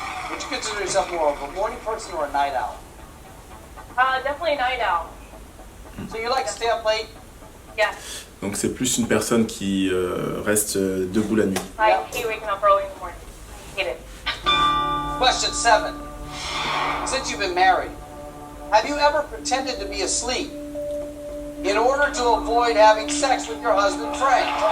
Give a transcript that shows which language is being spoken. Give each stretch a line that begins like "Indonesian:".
English: Would you consider yourself more of a morning person or a night owl? Definitely a night owl. So you like to stay up late? Yeah.
French: Donc c'est plus une personne qui reste debout la nuit.
English: I hate waking up early in the morning. I hate it. Question 7. Since you've been married, have you ever pretended to be asleep in order to avoid having sex with your husband, Frank?